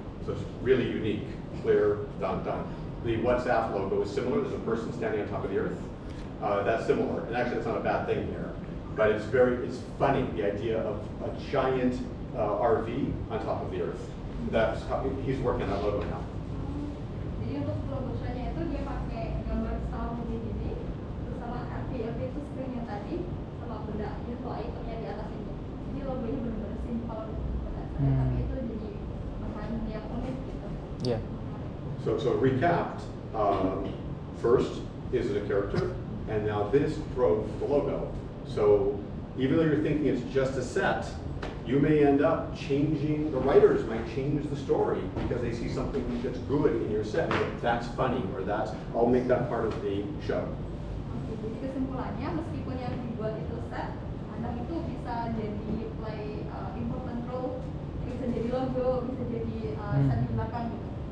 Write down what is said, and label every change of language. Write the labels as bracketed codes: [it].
[en] So it's really unique, clear, done. The WhatsApp logo is similar. There's a person standing on top of the earth. That's similar, and actually, it's not a bad thing here. But it's funny, the idea of a giant RV on top of the earth. That's how he's working on that logo now. [id] Jadi untuk logo-nya itu dia pakai gambar style mobil ini, terus sama RV itu screen yang tadi, sama benda info itemnya di atas itu. Jadi logonya benar-benar simpel, tapi itu jadi bahan yang unik gitu. [en] Yeah. So recapped, first, is it a character? And now this drove the logo. So even though you're thinking it's just a set, you may end up changing, the writers might change the story because they see something that's good in your set. That's funny, or I'll make that part of the show. [id] Jadi kesimpulannya, meskipun yang dibuat itu set, anak itu bisa jadi [en] play important role, [id] bisa jadi logo, bisa jadi set di belakang gitu.